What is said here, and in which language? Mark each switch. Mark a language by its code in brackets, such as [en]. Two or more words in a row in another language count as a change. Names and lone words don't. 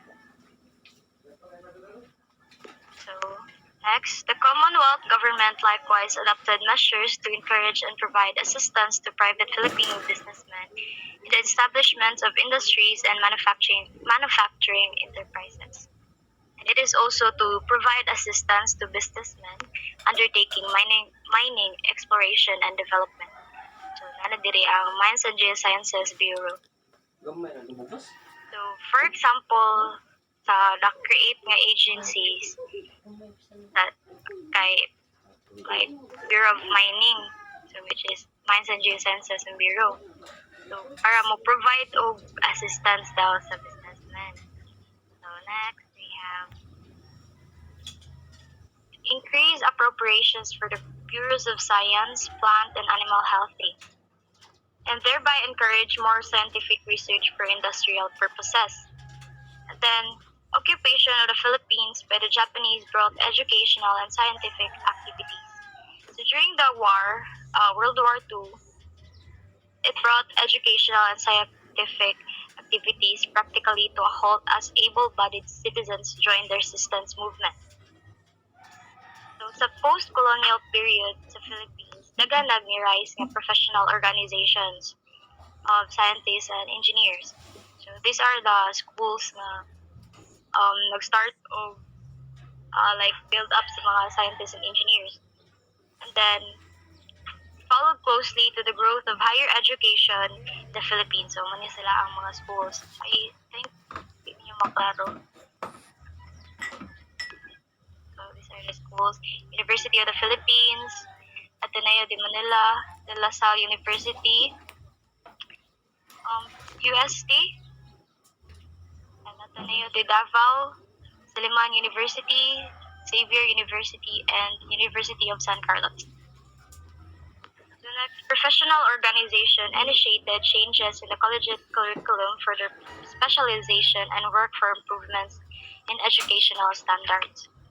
[en] So next, the Commonwealth government likewise adopted measures to encourage and provide assistance to private Filipino businessmen in the establishment of industries and manufacturing enterprises. And it is also to provide assistance to businessmen undertaking mining, exploration, and development. [ceb] So, nana diri ang Mines and Geosciences Bureau. [en] So, for example, [ceb] sa na-create nga agencies that kay like Bureau of Mining, so which is Mines and Geosciences and Bureau. [en] So, [ceb] para mo provide og assistance daw sa businessmen. [en] So, next, we have increase appropriations for the Bureaus of Science, Plant, and Animal Health, and thereby encourage more scientific research for industrial purposes. And then, occupation of the Philippines by the Japanese brought educational and scientific activities. So during the World War II, it brought educational and scientific activities practically to a halt as able-bodied citizens joined the resistance movement. [ceb] So sa post-colonial period sa Philippines, daghan nag-rise nga [en] professional organizations of scientists and engineers. So these are the schools [ceb] na nag-start of like build up sa mga [en] scientists and engineers. And then followed closely to the growth of higher education in the Philippines. [ceb] So mani sila ang mga schools. I think [tl] hindi niyo maklaro. [en] These are the schools: University of the Philippines, Ateneo de Manila, De La Salle University, UST, and Ateneo de Davao, Siliman University, Xavier University, and University of San Carlos. The next, professional organization initiated changes in the collegiate curriculum for their specialization and work for improvements in educational standards.